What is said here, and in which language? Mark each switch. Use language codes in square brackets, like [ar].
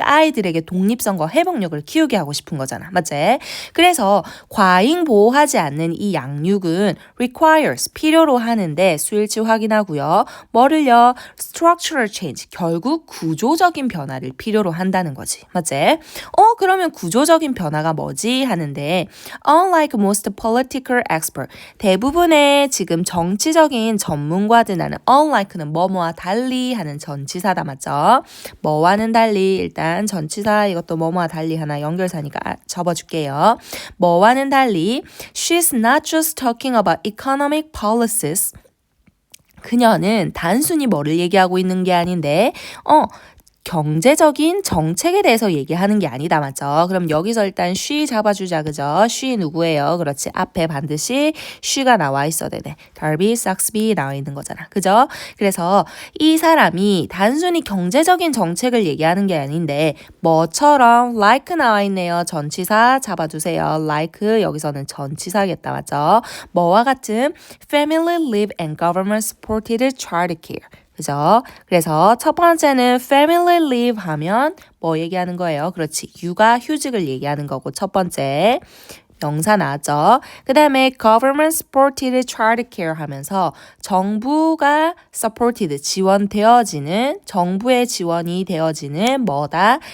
[ko] 아이들에게 독립성과 회복력을 키우게 하고 싶은 거잖아. 맞지? 그래서 과잉 보호하지 않는 이 양육은 requires 필요로 하는데 수일치 확인하고요. 뭐를요? structural change. 결국 구조적인 변화를 필요로 한다는 거지. 맞지? 그러면 구조적인 변화가 뭐지? 하는데 [en] unlike most political expert. [ko] 대부분의 지금 정치적인 전문가들 나는 unlike는 뭐뭐와 달리 하는 전치사다. 맞죠? 뭐와는 달리 일단 전치사 이것도 뭐뭐와 달리 하나 연결사니까 접어줄게요. 뭐와는 달리 [en] she's not just talking about economic policies. [ko] 그녀는 단순히 뭐를 얘기하고 있는 게 아닌데 경제적인 정책에 대해서 얘기하는 게 아니다. 맞죠? 그럼 여기서 일단 she 잡아주자. 그죠? she 누구예요? 그렇지. 앞에 반드시 she가 나와 있어야 되네. Darby, Saxby 나와 있는 거잖아. 그죠? 그래서 이 사람이 단순히 경제적인 정책을 얘기하는 게 아닌데 뭐처럼 like 나와 있네요. 전치사 잡아주세요. like 여기서는 전치사겠다. 맞죠? 뭐와 같은 [en] family live and government supported childcare. [ko] 그죠? 그래서 첫 번째는 family leave 하면 뭐 얘기하는 거예요? 그렇지. 육아 휴직을 얘기하는 거고 첫 번째 명사 나왔죠? 그 다음에 [en] government supported childcare [ko] 하면서 정부가 supported 지원되어지는 정부의 지원이 되어지는 뭐다?